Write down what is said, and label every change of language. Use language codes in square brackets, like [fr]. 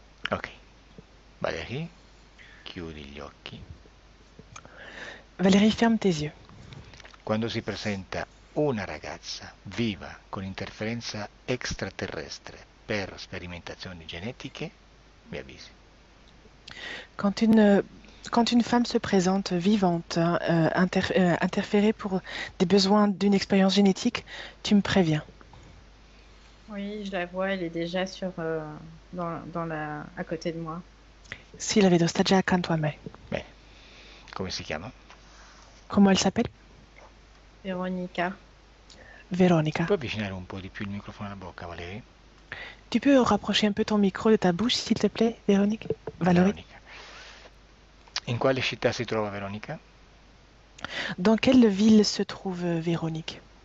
[it] Ok, Valérie, chiudi gli occhi. [fr] Valérie, ferme tes yeux. [it] Quando si presenta una ragazza viva con interferenza extraterrestre per sperimentazioni genetiche, mi avvisi. [fr] Quand une, quand une femme se présente vivante, interférée pour des besoins d'une expérience génétique, tu me préviens. Oui, je la vois, elle est déjà à côté de moi. [it] Sì, la vedo, sta già accanto a me. Bene, come si chiama? [fr] Comment elle s'appelle? Véronica. [it] Véronica. Puoi avvicinare un po' di più il microfono alla bocca, Valérie? [fr] Tu peux rapprocher un peu ton micro de ta bouche, s'il te plaît, Véronique? Valérie? Veronica. [it] In quale città si trova Veronica? [fr] Dans quelle ville se trouve Véronique?